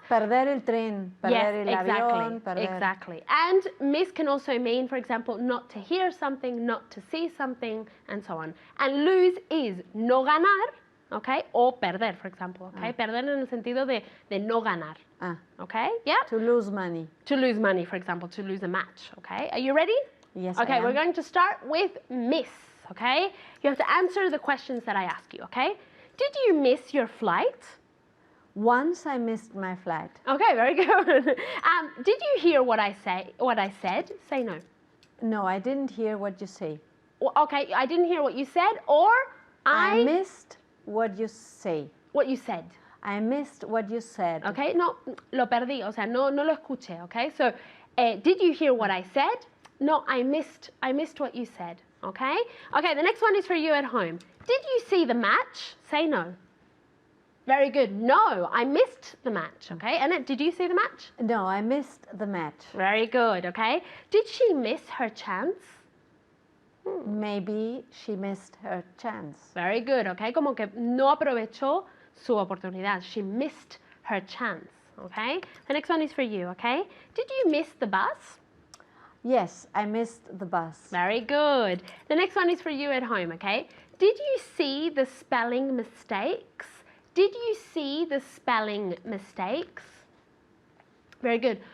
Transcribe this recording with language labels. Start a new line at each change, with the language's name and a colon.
Spanish: Perder el tren, perder el avión, perder.
English: Exactly. And miss can also mean, for example, not to hear something, not to see something, and so on. And lose is no ganar, okay? O perder, for example, okay?
Spanish: Perder en el sentido de no ganar.
English: Okay, yeah? To lose money. To lose money, for example, to lose a match, okay? Are you ready? Yes, Okay, we're going to start with miss, okay? You have to answer the questions that I ask you, okay? Did you miss your flight? Once I missed my flight. Okay, very good. Did you hear what I said? Say no. No, I didn't hear what you say. Okay, I didn't hear what you said, or I missed what you say. what you said. I missed what you said.
Spanish: Okay, no, lo perdí, o sea, no lo escuché, okay?
English: So, did you hear what I said? No, I missed what you said, okay? Okay, the next one is for you at home. Did you see the match? Say no. Very good. No, I missed the match, okay? Annette, did you see the match? No, I missed the match. Very good, okay? Did she miss her chance? Maybe she missed her chance. Very good, okay?
Spanish: Como que no aprovechó su oportunidad.
English: She missed her chance, okay? The next one is for you, okay? Did you miss the bus? Yes, I missed the bus. Very good. The next one is for you at home, okay? Did you see the spelling mistakes? Did you see the spelling mistakes? Very good.